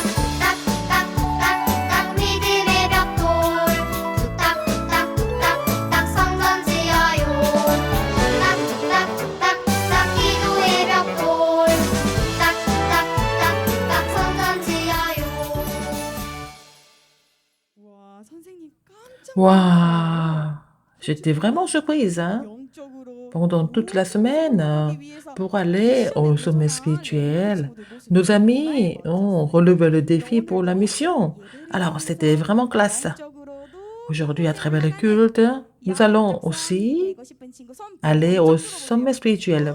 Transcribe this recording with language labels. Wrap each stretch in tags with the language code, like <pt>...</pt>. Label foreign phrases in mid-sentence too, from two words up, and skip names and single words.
<ko>뚝딱뚝딱뚝딱 믿음의 벽돌 뚝딱뚝딱뚝딱 성전 지어요. 뚝딱뚝딱뚝딱 기도의 벽돌 뚝딱뚝딱뚝딱 성전 지어요. 와, 선생님 깜짝 Waouh!</ko> <fr>J'étais vraiment surprise, hein,</fr> <ko>영적으로</ko> <fr>pendant toute la semaine,</fr> <ko>위해서</ko> <fr>pour aller au sommet spirituel. Nos amis ont relevé le défi pour la mission. Alors, c'était vraiment classe. Aujourd'hui, à travers le culte, nous allons aussi aller au sommet spirituel.</fr>